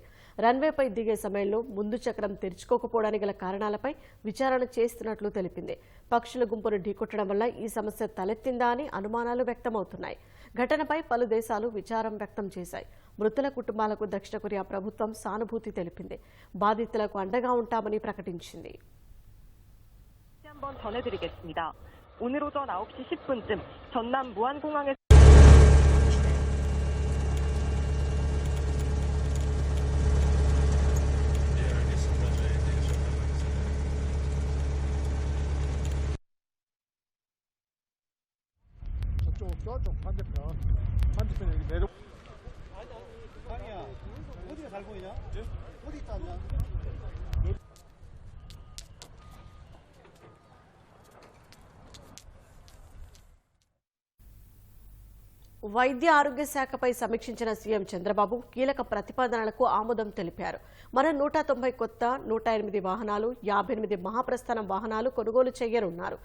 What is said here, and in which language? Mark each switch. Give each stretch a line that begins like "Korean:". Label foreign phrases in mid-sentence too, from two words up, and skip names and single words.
Telugu: రన్వేపై దిగే సమయంలో ముందు చక్రం తెరుచుకోకపోవడానికి గల కారణాలపై విచారణ చేస్తున్నట్లు తెలిపింది. పక్షుల గుంపును ఢీకొట్టడం వల్ల ఈ సమస్య తలెత్తిందా అని అనుమానాలు వ్యక్తమవుతున్నాయి. ఘటనపై పలు దేశాలు విచారం వ్యక్తం చేశాయి. మృతుల కుటుంబాలకు దక్షిణ కొరియా ప్రభుత్వం సానుభూతి తెలిపింది. బాధితులకు అండగా ఉంటామని ప్రకటించింది.
Korean: 한번 전해드리겠습니다. 오늘 오전 9시 10분쯤 전남 무안공항에서 저쪽 반대편 여기 내려. 상이야, 어디가 잘 보이냐? 어디 있다냐?
Telugu: వైద్య ఆరోగ్య శాఖపై సమీక్షించిన సీఎం చంద్రబాబు కీలక ప్రతిపాదనలకు ఆమోదం తెలిపారు. మరో 190 కొత్త, 108 వాహనాలు, 58 మహాప్రస్థానం వాహనాలు కొనుగోలు చేయనున్నారు.